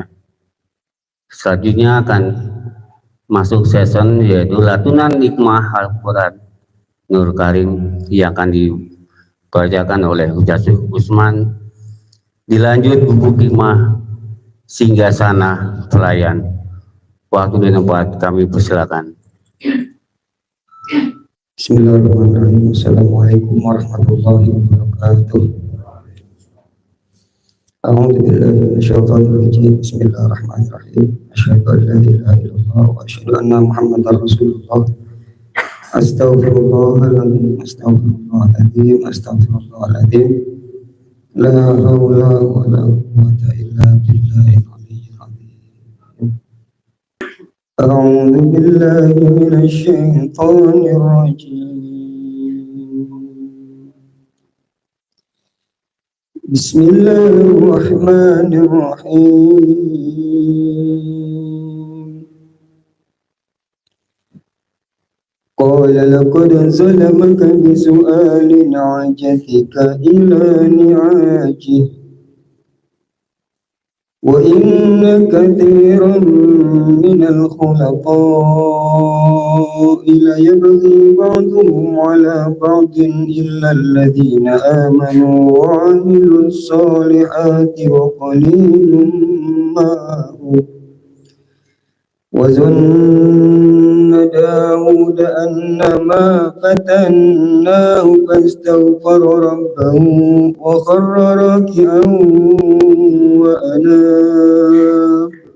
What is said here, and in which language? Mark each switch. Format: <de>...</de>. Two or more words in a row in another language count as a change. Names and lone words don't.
<id>Selanjutnya akan masuk season yaitu latunan hikmah Al-Quran Nur Karim yang akan dibacakan oleh Ustaz Usman. Dilanjut buku hikmah Singgasana Pelayan. Waktu dan tempat kami persilakan.</id> <ar>Bismillahirrahmanirrahim. السلام عليكم ورحمة الله وبركاته أعوذ بالله من الشيطان الرجيم. بسم الله الرحمن الرحيم أشهد أن لا إله إلا الله وأشهد أن محمدا رسول الله. أستغفر الله العظيم أستغفر الله العظيم. Astaghfirullahaladzim. لا حول ولا قوة إلا بالله العلي العظيم. أعوذ بالله من الشيطان الرجيم. Bismillahirrahmanirrahim. قال لقد ظلمك بسؤال نعجتك إلى نعاجه وإن كثيرا من الخلطاء ليبغي بعضهم على بعض إلا الذين آمنوا وعملوا الصالحات وقليل ما هم وظن داوود أنما فتناه فاستغفر ربه وخر راكعا وأناب</ar>